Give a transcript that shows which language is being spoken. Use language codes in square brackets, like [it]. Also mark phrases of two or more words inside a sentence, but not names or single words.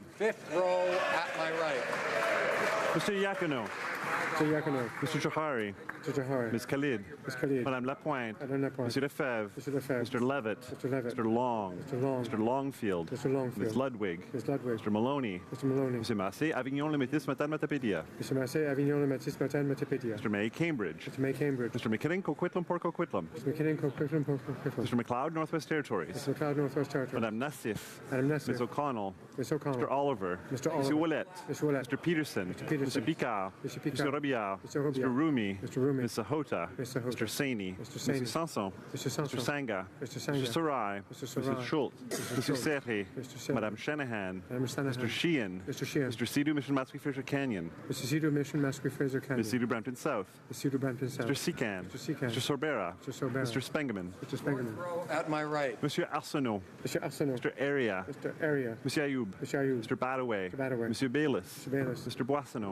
[en] Fifth row at my right. Mr. Iacono. Mr. Iacono. Mr. Johari. Mr. Johari. Ms. Khalid. Ms. Khalid. Madame Lapointe. Madame Lapointe. Monsieur Lefebvre. Monsieur Lefebvre. Mr. Levitt. Mr. Levitt. Mr. Long. Mr. Long. Mr. Longfield. Mr. Longfield. Ms. Ludwig. Ms. Ludwig. Mr. Maloney. Mr. Maloney. Monsieur Massé, Avignon, Le Métis, Matane, Matapédia. Mr. Massé, Avignon, Le Métis, Matane, Matapédia. Mr. May, Cambridge. Mr. May, Cambridge. Mr. McKinnon, Coquitlam, Port Coquitlam. Mr. McKinnon, Coquitlam, Port Coquitlam. Mr. McLeod, Northwest Territories. Mr. McLeod, Northwest Territories. Madame Nassif. Madame Nassif. Ms. O'Connell. Ms. O'Connell. Mr. Oliver. Mr. Oliver. Monsieur Ouellet. Mr. Ouellet. Mr. Peterson. Mr. Peterson. Mr. Picard. Mr. Picard. Mr. Robillard. Mr. Robillard. Mr. Rumi. Mr. Rumi. Ms. Sahota. Ms. Sahota. Mr. Saini. Mr. Saini. Mr. Sanson. Mr. Sanson. Mr. Sanga. Mr. Sanga. Mr. Sarai. Mr. Sarai. Mr. Schultz. Mr. Mr. Schultz. Serri. Mr. Serri. Madame Shanahan. Madame Shanahan. Mr. Sheehan. Mr. Sheehan. Mr. Sidhu, Mission Matsui Fisher Canyon. Mr. Cedar Mission, Masquerade Fraser Canyon. Ms. Cedar Brampton South. Mr. Cedar Brampton South. Mr. Secan. Mr. Secan. Mr. Sorbera. Mr. Sorbera. Mr. Spengeman. Mr. Spengeman. At my right. Monsieur Arsenault. Mr. Arsenault. Mr. Area. Mr. Area. Monsieur Ayoub. Mr. Ayoub. Mr. Badaway. Mr. Badaway. Monsieur Bayless. Mr. Bayless. Mr. Boisseau.